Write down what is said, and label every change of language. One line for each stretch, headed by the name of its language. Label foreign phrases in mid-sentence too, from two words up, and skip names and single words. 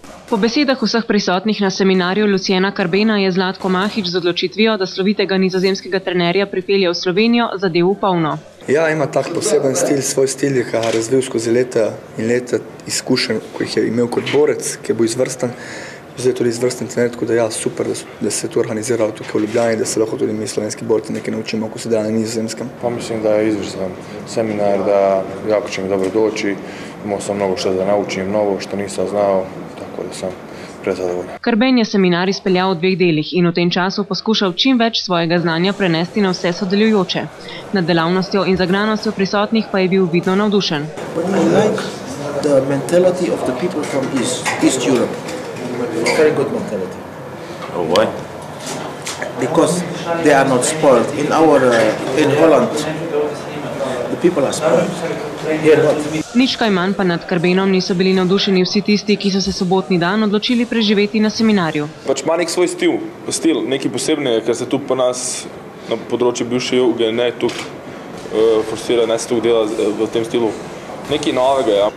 Slovenian: Po besedah vseh prisotnih na seminarju Luciana Carbena je Zlatko Mahić z odločitvijo, da slovitega nizozemskega trenerja pripelje v Slovenijo, zadev v polno. Ja, ima tak poseben stil, svoj stil, ki ga je razvil skozi leta in leta izkušenj, ko jih je imel kot borec, ki bo izvrsten. Zdaj tudi izvrsten trener, tako da ja, super, da se je to organiziralo tukaj v Ljubljani, da se lahko tudi mi slovenski borci nekaj naučimo, ko se dela na nizozemskem.
Croatian: Pa mislim, da je izvrstan seminar, da jako će mi dobro doći, imao sam mnogo što da naučim, novo što nisam znao, tako da sam prezadovoljan.
Slovenian: Carben je seminar izpeljal v 2 delih in v tem času poskušal čim več svojega znanja prenesti na vse sodelujoče. Nad delavnostjo in zagranostjo prisotnih pa je bil vidno navdušen.
English: The mentality of the people from East Europe. It's very good mentality. Oh, why? Because they are not spoiled. In Holland, the people are spoiled. Here not.
Slovenian: Nič kaj manj pa nad Carbenom niso bili navdušeni vsi tisti, ki so se sobotni dan odločili preživeti na seminarju. Pač ima nek svoj stil, nekaj posebnega, ker se tu po nas na področju bivše juge ne tukaj forsira, ne se tukaj dela v tem stilu. Nekaj novega, ja.